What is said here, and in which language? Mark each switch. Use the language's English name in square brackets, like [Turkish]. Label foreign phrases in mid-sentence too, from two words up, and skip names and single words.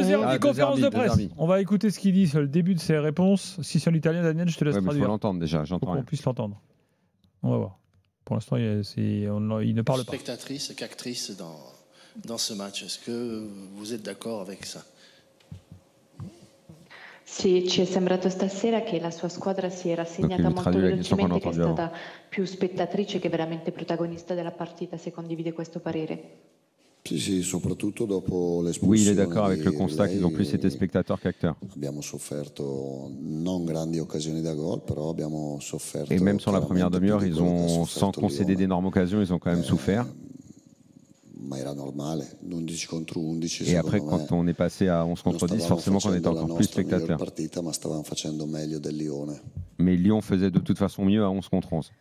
[French] deuxième conférence de presse. On va écouter ce qu'il dit sur le début de ses réponses. Si c'est en italien, Daniel, je te laisse traduire. Il faut l'entendre déjà, j'entends rien. Pour qu'on puisse l'entendre. On va voir. Pour l'instant, il ne parle pas. Spectatrice qu'actrice dans ce match. Est-ce que vous êtes d'accord avec ça? [Italian] Sì, ci è sembrato stasera che la sua squadra si era segnata molto velocemente, che è stata più spettatrice che veramente protagonista della partita, se condivide questo parere. Sì, soprattutto dopo l'espulsione. [French] Oui, il est d'accord avec le constat qu'ils ont plus été spectateurs qu'acteurs. [Italian] Abbiamo sofferto non grandi occasioni da gol, però abbiamo sofferto. [French] Et même sur la première demi-heure, ils ont, sans concéder d'énormes occasions, ils ont quand même souffert. Et après, quand on est passé à 11 contre 10, forcément qu'on était encore plus spectateurs. Mais Lyon faisait de toute façon mieux à 11 contre 11.